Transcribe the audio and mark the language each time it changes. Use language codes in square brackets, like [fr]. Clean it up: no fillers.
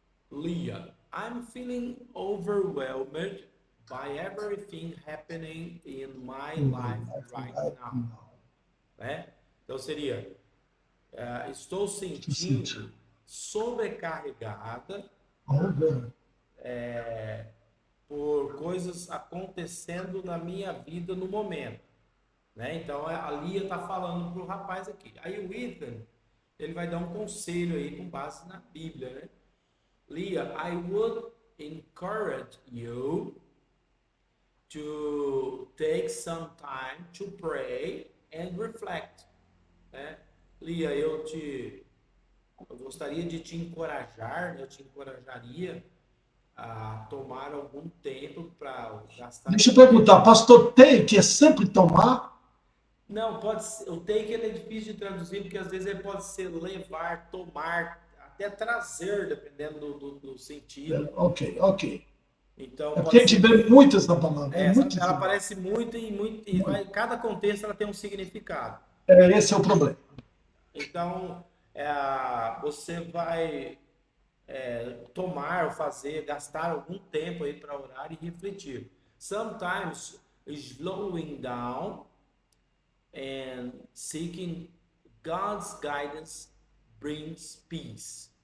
[en] Leah, I'm feeling overwhelmed by everything happening in my life right now. [pt] Né? Então seria, estou sentindo sobrecarregada por coisas acontecendo na minha vida no momento. Né? Então a Lia está falando para o rapaz aqui. Aí o Ethan, ele vai dar um conselho aí com base na Bíblia, né? [en] Leah, I would encourage you to take some time to pray and reflect. [pt] Né? Leah, eu gostaria de te encorajar, eu te encorajaria a tomar algum tempo para gastar... Deixa eu perguntar, pastor, take é sempre tomar? Não, pode ser, o take ele é difícil de traduzir, porque às vezes ele pode ser levar, tomar, até trazer, dependendo do sentido. Ok. Então, porque a gente vê muito essa palavra. Ela aparece muito e cada contexto ela tem um significado. Esse é o problema. Então, você vai tomar, fazer, gastar algum tempo aí para orar e refletir. [en] Sometimes slowing down and seeking God's guidance brings peace.